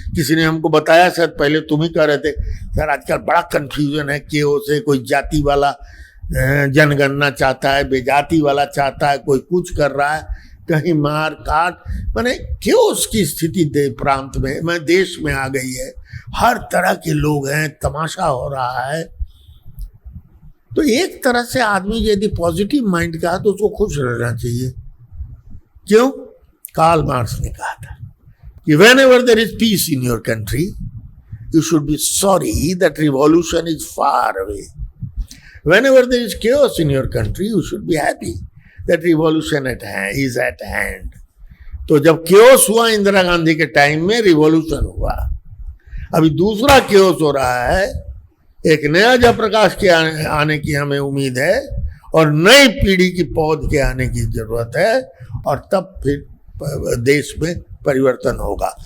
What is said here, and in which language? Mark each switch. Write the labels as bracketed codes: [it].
[hi] किसी ने हमको बताया, शायद पहले तुम ही कह रहे थे, सर आजकल बड़ा कंफ्यूजन है कि से कोई जाति वाला जनगणना चाहता है, बेजाति वाला चाहता है, कोई कुछ कर रहा है, कहीं मार काट, माने क्यों उसकी स्थिति प्रांत में मैं देश में आ गई है। हर तरह के लोग हैं, तमाशा हो रहा है। तो एक तरह से आदमी यदि पॉजिटिव माइंड का है तो उसको खुश रहना चाहिए। क्यों? कार्ल मार्क्स ने कहा था कि [en] whenever there is peace in your country, you should be sorry that revolution is far away. Whenever there is chaos in your country, you should be happy that revolution is at hand. [hi] तो जब chaos हुआ इंदिरा गांधी के time में, revolution हुआ। अभी दूसरा chaos हो रहा है, एक नया जयप्रकाश के आने की हमें उम्मीद है और नई पीढ़ी की पौध के आने की जरूरत है, और तब फिर देश में परिवर्तन होगा।